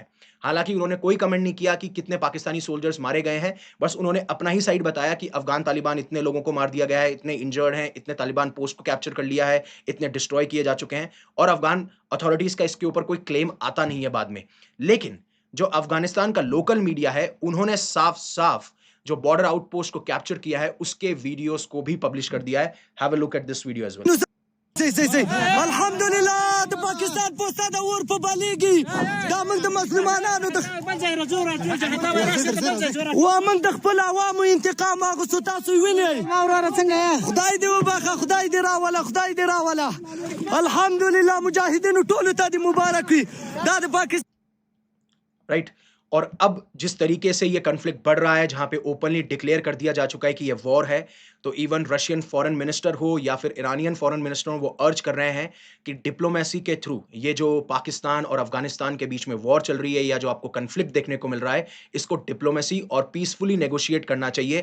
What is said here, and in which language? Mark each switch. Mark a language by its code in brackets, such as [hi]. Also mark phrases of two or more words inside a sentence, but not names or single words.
[hi] हालांकि उन्होंने कोई कमेंट नहीं किया कि कितने [en] Pakistani soldiers [hi] मारे गए हैं, बस उन्होंने अपना ही साइड बताया कि अफगान तालिबान इतने लोगों को मार दिया गया है, इतने इंजर्ड हैं, इतने तालिबान पोस्ट को कैप्चर कर लिया है, इतने डिस्ट्रॉय किए जा चुके हैं, और [en] Afghan authorities [hi] का इसके ऊपर कोई क्लेम आता नहीं है बाद में। लेकिन जो अफगानिस्तान का [en] local media [hi] है, उन्होंने साफ साफ जो [en] border outpost [hi] को कैप्चर किया है उसके वीडियोस को भी पब्लिश कर दिया है। [en] have a look at this video as well. [ps] سي अल्हम्दुलिल्लाह د پاکستان پوسټه د और په باليږي دا موږ د مسلمانانو د و موږ د خپل عوامو انتقام اخیستو تاسو وینئ خدای دې وبخښه خدای دې راوله خدای دې راوله الحمدلله مجاهدینو ټولو ته دې مبارک وي دا د पाकिस्तान [hi] राइट। और अब जिस तरीके से ये कन्फ्लिक्ट बढ़ रहा है, जहां पे [en] openly declare [hi] कर दिया जा चुका है कि ये वॉर है, तो [en] even Russian foreign minister [hi] हो या फिर [en] Iranian foreign minister [hi] हो, वो अर्ज कर रहे हैं कि डिप्लोमेसी के थ्रू ये जो पाकिस्तान और अफगानिस्तान के बीच में वॉर चल रही है, या जो आपको कन्फ्लिक्ट देखने को मिल रहा है, इसको डिप्लोमेसी और [en] peacefully negotiate [hi] करना चाहिए।